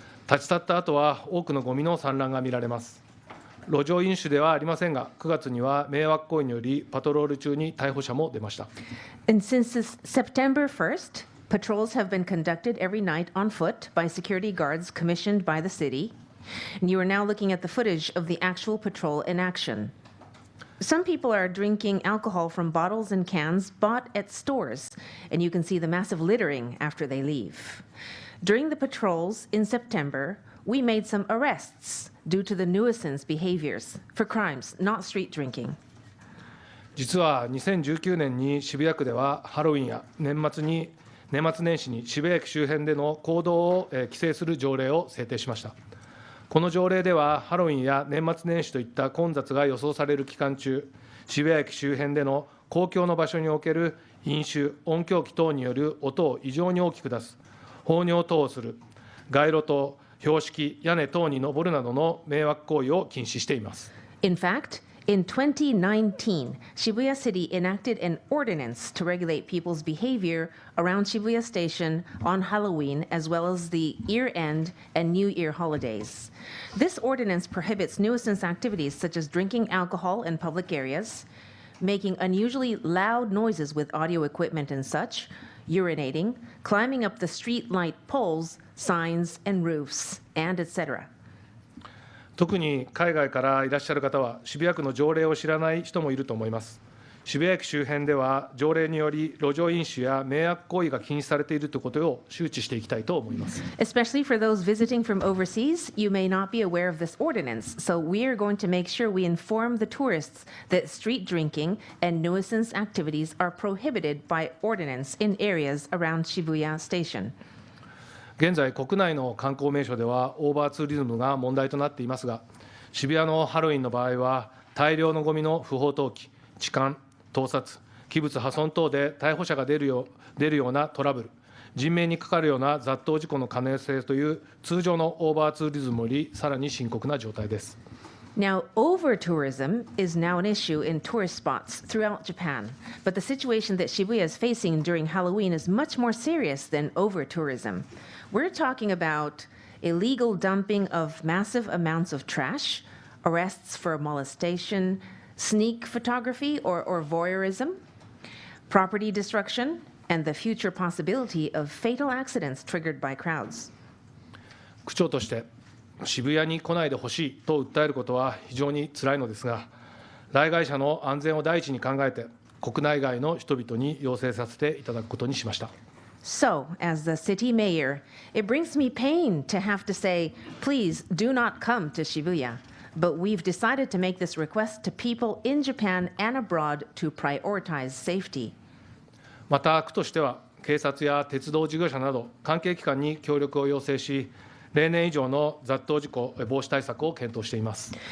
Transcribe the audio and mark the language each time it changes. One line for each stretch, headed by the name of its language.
Japanese: 立ち去った後は多くのゴミの散乱が見られます。路上飲酒ではありませんが、9月には迷惑行為によりパトロール中に逮捕者も出ました。
English: And since September 1st, patrols have been conducted every night on foot by security guards commissioned by the city. And you are now looking at the footage of the actual patrol in action. Some people are drinking alcohol from bottles and cans bought at stores, and you can see the massive littering after they leave. During the patrols in September, we made some arrests due to the nuisance behaviors for crimes, not street drinking.
Japanese: 実は2019年に渋谷区ではハロウィンや年末年始に渋谷駅周辺での行動を規制する条例を制定しました。この条例では、ハロウィンや年末年始といった混雑が予想される期間中、渋谷駅周辺での公共の場所における飲酒、音響機等による音を異常に大きく出す、放尿等をする、街路灯、標識、屋根等に登るなどの迷惑行為を禁止しています。
English: In fact, in 2019, Shibuya City enacted an ordinance to regulate people's behavior around Shibuya Station on Halloween, as well as the year-end and New Year holidays. This ordinance prohibits nuisance activities such as drinking alcohol in public areas, making unusually loud noises with audio equipment and such, urinating, climbing up the street light poles, signs and roofs, and etc.
Japanese: 特に海外からいらっしゃる方は、渋谷区の条例を知らない人もいると思います。渋谷駅周辺では、条例により路上飲酒や迷惑行為が禁止されているということを周知していきたいと思います。
English: Especially for those visiting from overseas, you may not be aware of this ordinance, so we are going to make sure we inform the tourists that street drinking and nuisance activities are prohibited by ordinance in areas around Shibuya Station.
Japanese: 現在、国内の観光名所ではオーバーツーリズムが問題となっていますが、渋谷のハロウィンの場合は、大量のゴミの不法投棄、痴漢、盗撮、器物破損等で逮捕者が出るようなトラブル、人命にかかるような雑踏事故の可能性という通常のオーバーツーリズムよりさらに深刻な状態です。
English: Now, over-tourism is now an issue in tourist spots throughout Japan, but the situation that Shibuya is facing during Halloween is much more serious than over-tourism. We're talking about illegal dumping of massive amounts of trash, arrests for molestation, sneak photography or voyeurism, property destruction, and the future possibility of fatal accidents triggered by crowds.
Japanese: 区長として渋谷に来ないでほしいと訴えることは非常につらいのですが、来街者の安全を第一に考えて、国内外の人々に要請させていただくことにしました。
English: So, as the city mayor, it brings me pain to have to say, please do not come to Shibuya. but we've decided to make this request to people in Japan and abroad to prioritize safety.
Japanese: また区としては警察や鉄道事業者など関係機関に協力を要請し、例年以上の雑踏事故防止対策を検討しています。